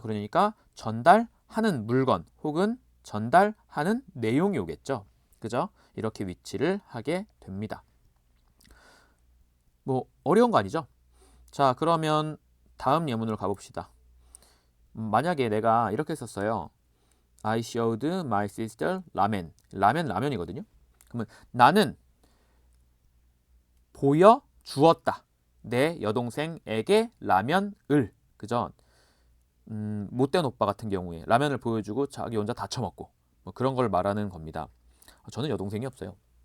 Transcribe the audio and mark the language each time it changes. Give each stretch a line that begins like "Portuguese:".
Korean: 그러니까 전달하는 물건 혹은 전달하는 내용이 오겠죠. 그죠? 이렇게 위치를 하게 됩니다. 뭐 어려운 거 아니죠? 자, 그러면 다음 예문으로 가봅시다. 만약에 내가 이렇게 썼어요.
English: I showed my sister ramen.
Korean: 라면이거든요. 그러면 나는 보여주었다. 내 여동생에게 라면을. 그죠? 못된 오빠 같은 경우에 라면을 보여주고 자기 혼자 다 처먹고 뭐 그런 걸 말하는 겁니다. 저는 여동생이 없어요.